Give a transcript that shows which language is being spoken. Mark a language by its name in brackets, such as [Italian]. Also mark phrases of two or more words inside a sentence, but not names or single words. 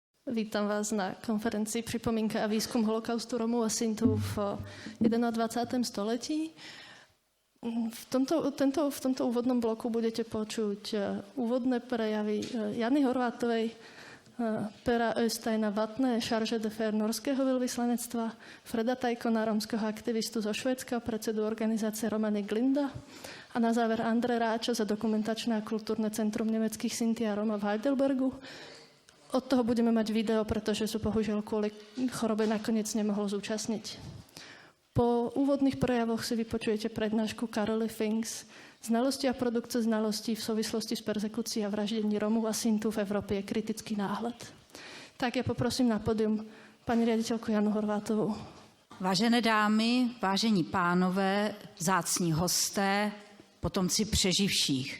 [Czech] Vítám vás na konferenci Připomínka a výzkum holokaustu Romů a Sintů v 21. století. [Slovak] V tomto úvodnom bloku budete počuť úvodné prejavy Jany Horvátovej, Pera Östeina Vatné, [French] charge d'affaires [Slovak] norského veľvyslanectva, Freda Tajkona, romského aktivistu zo Švédska, predsedu organizácie Romany Glinda a na záver Andre Ráča za dokumentačné a kultúrne centrum nemeckých Sinti a Roma v Heidelbergu. Od toho budeme mať video, pretože sa bohužiaľ kvôli chorobe nakoniec nemohol zúčastniť. Po úvodných prejavoch si vypočujete prednášku Karoly Fings Znalosti a produkce znalostí v souvislosti s persekucí a vraždení Romů a Sintů v Evropě je kritický náhled. [Czech] Tak já poprosím na podium paní ředitelku Janu Horvátovou. Vážené dámy, vážení pánové, vzácní hosté, potomci přeživších.